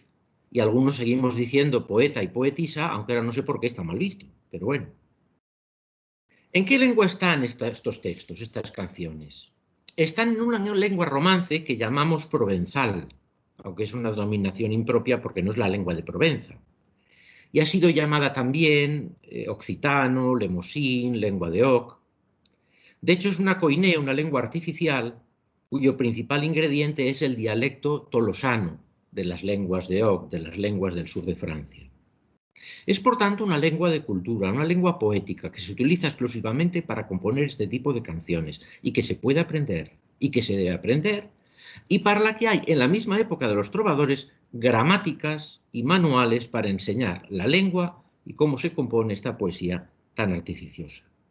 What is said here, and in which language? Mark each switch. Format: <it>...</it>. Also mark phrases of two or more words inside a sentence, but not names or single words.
<es>Y algunos seguimos diciendo poeta y poetisa, aunque ahora no sé por qué está mal visto, pero bueno. ¿En qué lengua están estos textos, estas canciones? Están en una lengua romance que llamamos provenzal, aunque es una denominación impropia porque no es la lengua de Provenza. Y ha sido llamada también occitano, lemosín, lengua de Oc. De hecho, es una coinea, una lengua artificial, cuyo principal ingrediente es el dialecto tolosano de las lenguas de Oc, de las lenguas del sur de Francia. Es, por tanto, una lengua de cultura, una lengua poética que se utiliza exclusivamente para componer este tipo de canciones y que se puede aprender y que se debe aprender, y para la que hay, en la misma época de los trovadores, gramáticas y manuales para enseñar la lengua y cómo se compone esta poesía tan artificiosa.</es>